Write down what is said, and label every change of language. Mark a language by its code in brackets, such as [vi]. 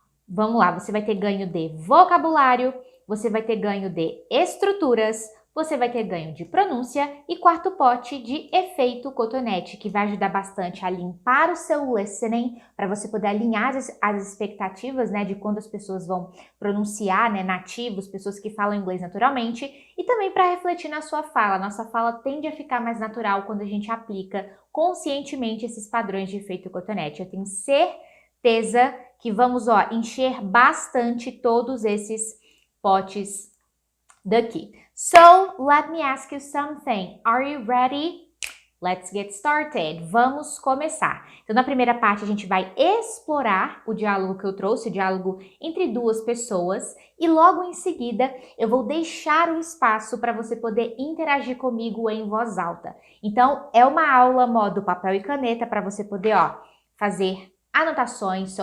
[pt] Vamos lá, você vai ter ganho de vocabulário, você vai ter ganho de estruturas, você vai ter ganho de pronúncia e quarto pote de efeito cotonete, que vai ajudar bastante a limpar o seu listening, para você poder alinhar as expectativas, né, de quando as pessoas vão pronunciar, né, nativos, pessoas que falam inglês naturalmente, e também para refletir na sua fala. Nossa fala tende a ficar mais natural quando a gente aplica conscientemente esses padrões de efeito cotonete. Eu tenho certeza que vamos, encher bastante todos esses potes daqui. [en] So, let me ask you something. Are you ready? Let's get started. [pt] Vamos começar. Então, na primeira parte, a gente vai explorar o diálogo que eu trouxe, o diálogo entre duas pessoas, e logo em seguida, eu vou deixar o espaço para você poder interagir comigo em voz alta. Então, é uma aula modo papel e caneta para você poder, fazer anotações.